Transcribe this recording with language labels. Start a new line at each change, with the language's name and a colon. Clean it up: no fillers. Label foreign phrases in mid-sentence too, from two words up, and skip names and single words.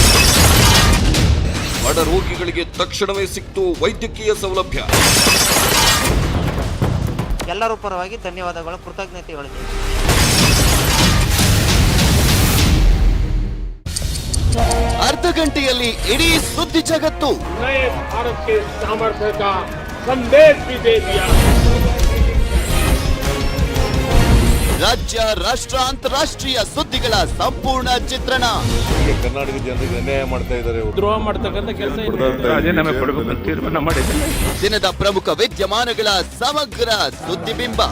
Kannada: ಬಡ ರೋಗಿಗಳಿಗೆ ತಕ್ಷಣವೇ ಸಿಕ್ತು ವೈದ್ಯಕೀಯ ಸೌಲಭ್ಯ. ಎಲ್ಲರೂ ಪರವಾಗಿ ಧನ್ಯವಾದಗಳು, ಕೃತಜ್ಞತೆ ಹೇಳ್ತೀನಿ. ಅರ್ಧ ಗಂಟೆಯಲ್ಲಿ ಇಡೀ ಸುದ್ದಿ ಜಗತ್ತು
Hindi: नए भारत के सामर्थ्य का संदेश भी दे दिया.
Kannada: ರಾಜ್ಯ ರಾಷ್ಟ್ರ ಅಂತಾರಾಷ್ಟ್ರೀಯ ಸುದ್ದಿಗಳ ಸಂಪೂರ್ಣ ಚಿತ್ರಣ. ಕರ್ನಾಟಕ ಜನರಿಗೆ ಅನ್ಯಾಯ ಮಾಡ್ತಾ ಇದ್ದಾರೆ, ದ್ರೋಹ ಮಾಡ್ತಕ್ಕಂಥ ಕೆಲಸ ದಿನದ ಪ್ರಮುಖ ವಿದ್ಯಮಾನಗಳ ಸಮಗ್ರ ಸುದ್ದಿಬಿಂಬ.